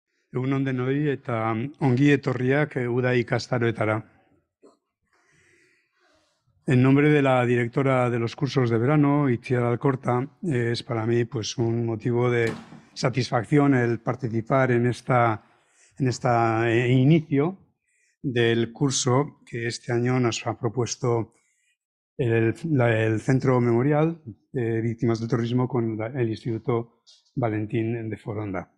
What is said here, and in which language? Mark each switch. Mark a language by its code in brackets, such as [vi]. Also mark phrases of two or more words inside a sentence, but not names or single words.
[eu] Egun on denoi eta ongi etorriak uda ikastaroetara. [es] En nombre de la directora de los cursos de verano, Itziar Alcorta, es para mí pues, un motivo de satisfacción el participar en este inicio del curso que este año nos ha propuesto el Centro Memorial de Víctimas del Terrorismo con el Instituto Valentín de Foronda.